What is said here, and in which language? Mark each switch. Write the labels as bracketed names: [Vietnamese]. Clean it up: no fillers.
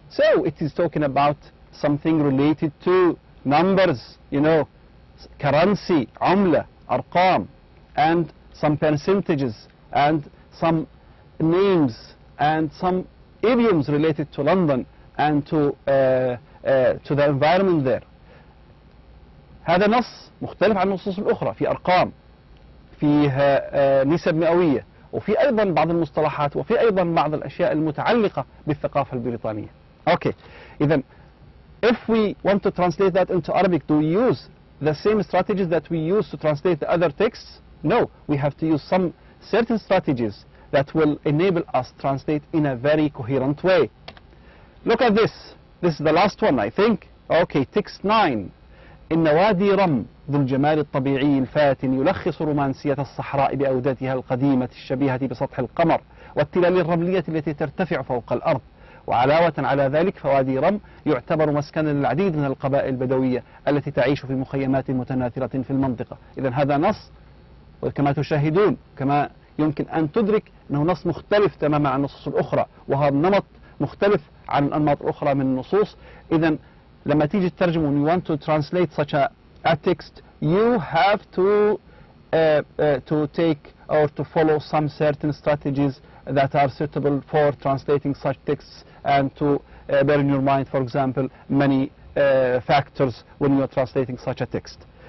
[English] So it is talking about something related to numbers, currency, [Arabic] عملة, أرقام, [English] and some percentages, and some names and some idioms related to London and to to the environment there. [Arabic] هذا نص مختلف عن النصوص الأخرى، في أرقام، فيها نسب مئوية، وفي أيضا بعض المصطلحات، وفي أيضا بعض الأشياء المتعلقة بالثقافة البريطانية. [English] Okay, إذن if we want to translate that into Arabic, do we use the same strategies that we use to translate the other texts? No, we have to use some certain strategies that will enable us to translate in a very coherent way. Look at this. This is the last one, I think. Okay, text 9. [Arabic] إن وادي رم ذو الجمال الطبيعي الفاتن يلخص رومانسية الصحراء بأودتها القديمة الشبيهة بسطح القمر والتلال الرملية التي ترتفع فوق الأرض. وعلاوة على ذلك فوادي رم يعتبر مسكنا للعديد من القبائل البدوية التي تعيش في مخيمات متناثرة في المنطقة. إذن هذا نص، وكما تشاهدون كما يمكن أن تدرك أنه نص مختلف تماما عن النصوص الأخرى، وهذا النمط مختلف عن الأنماط الأخرى من النصوص. إذن لما تيجي تترجم [English] when you want to translate such a text, you have to take or to follow some certain strategies that are suitable for translating such texts, and to bear in your mind, for example, many factors when you are translating such a text.